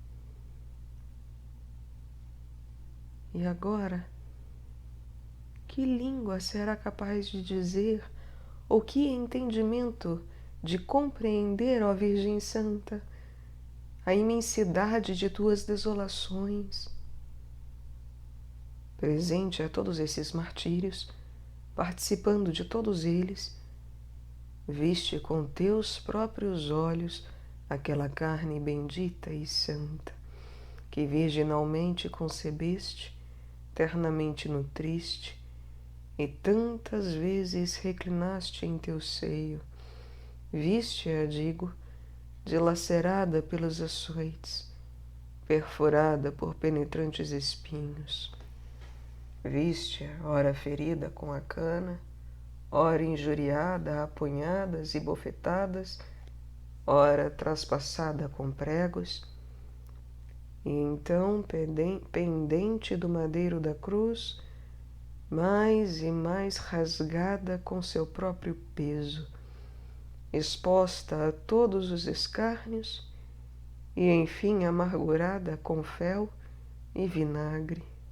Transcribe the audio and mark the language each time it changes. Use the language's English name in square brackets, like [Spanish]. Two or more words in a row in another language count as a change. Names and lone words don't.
[Portuguese] E agora, que língua será capaz de dizer, ou que entendimento de compreender, ó Virgem Santa, a imensidade de tuas desolações? Presente a todos esses martírios, participando de todos eles, viste com teus próprios olhos aquela carne bendita e santa, que virginalmente concebeste, ternamente nutriste, e tantas vezes reclinaste em teu seio. Viste-a, digo, dilacerada pelos açoites, perfurada por penetrantes espinhos. Viste-a, ora ferida com a cana, ora injuriada a punhadas e bofetadas, ora traspassada com pregos, e então, pendente do madeiro da cruz, mais e mais rasgada com seu próprio peso, exposta a todos os escárnios e, enfim, amargurada com fel e vinagre.